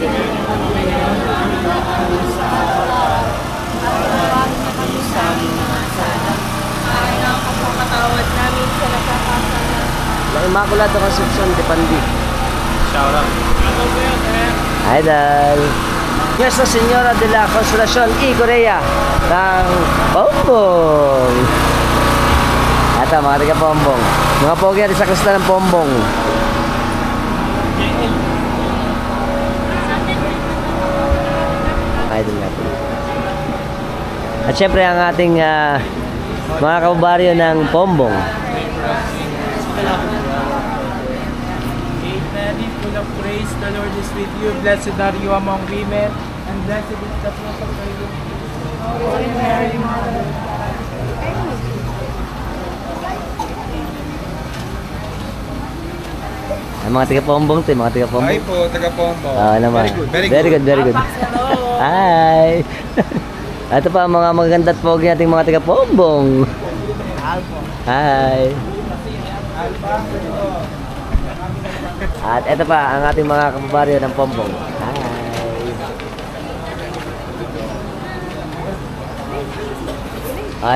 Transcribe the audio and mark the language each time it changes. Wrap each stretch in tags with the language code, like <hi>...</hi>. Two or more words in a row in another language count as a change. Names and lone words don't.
<tl>Patawad namin sa nagkakasala. Ang Immaculado Concepcion de Pandi.</tl> <en>Shout out.</en> <tl>Idol. Nuestra Señora de la Consolación y Corea ng Pombong. Ito mga taga Pombong. Mga pogi natin sa Kristan ng Pombong. Idol natin. At syempre ang ating mga kababaryo ng Pombong.</tl> <en>Mary, full of praise, the Lord is with you. Blessed are you among women, and blessed is the fruit of your womb. Holy Mary, Mother of God.</en> <tl>Ang mga taga-Pombong to, mga taga-Pombong. Hi po, taga-Pombong. Naman.</tl> <en>Very good. Very good. Hi.</en> <tl>Ito pa ang mga maganda at pogi nating mga taga-Pombong. Hi. At ito pa ang ating mga kababaryo ng Pombong. Hi.</tl>